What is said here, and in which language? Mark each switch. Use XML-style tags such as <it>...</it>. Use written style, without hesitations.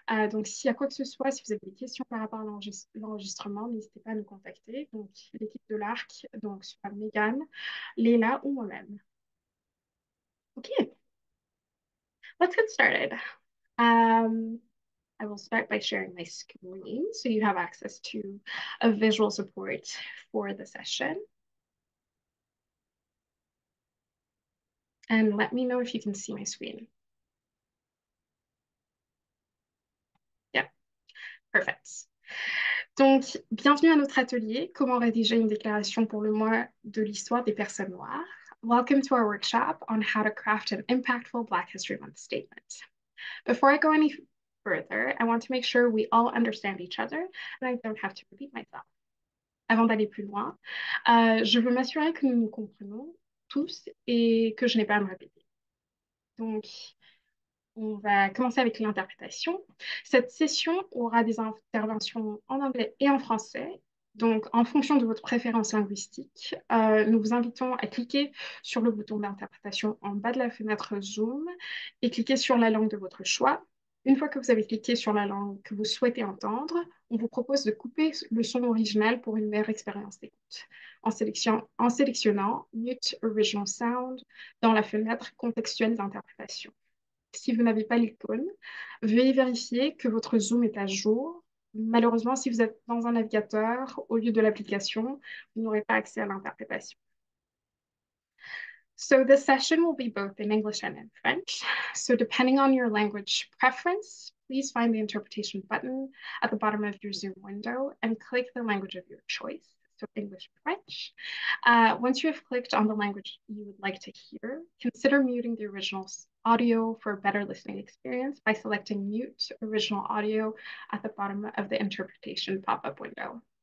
<fr>Donc s'il y a quoi que ce soit, si vous avez des questions par rapport à l'enregistrement, n'hésitez pas à nous contacter. Donc l'équipe de l'ARC, donc soit Megan, Léla ou moi-même.</fr> <en>Ok, let's get started. Um, I will start by sharing my screen so you have access to a visual support for the session. And let me know if you can see my screen. Yeah, perfect.</en> <fr>Donc, bienvenue à notre atelier, Comment rédiger une déclaration pour le mois de l'histoire des personnes noires.</fr> <en>Welcome to our workshop on how to craft an impactful Black History Month statement. Before I go any further, I want to make sure we all understand each other and I don't have to repeat myself.</en> <fr>Avant d'aller plus loin, je veux m'assurer que nous nous comprenons tous et que je n'ai pas à me répéter. Donc, on va commencer avec l'interprétation. Cette session aura des interventions en anglais et en français. Donc, en fonction de votre préférence linguistique, nous vous invitons à cliquer sur le bouton d'interprétation en bas de la fenêtre Zoom et cliquer sur la langue de votre choix. Une fois que vous avez cliqué sur la langue que vous souhaitez entendre, on vous propose de couper le son original pour une meilleure expérience d'écoute en sélectionnant Mute Original Sound dans la fenêtre contextuelle d'interprétation. Si vous n'avez pas l'icône, veuillez vérifier que votre Zoom est à jour. Malheureusement, si vous êtes dans un navigateur, au lieu de l'application, vous n'aurez pas accès à l'interprétation.</fr> <en>So this session will be both in English and in French. So depending on your language preference, please find the interpretation button at the bottom of your Zoom window and click the language of your choice. So English or French. Once you have clicked on the language you would like to hear, consider muting the original audio for a better listening experience by selecting Mute Original Audio at the bottom of the interpretation pop-up window.</en>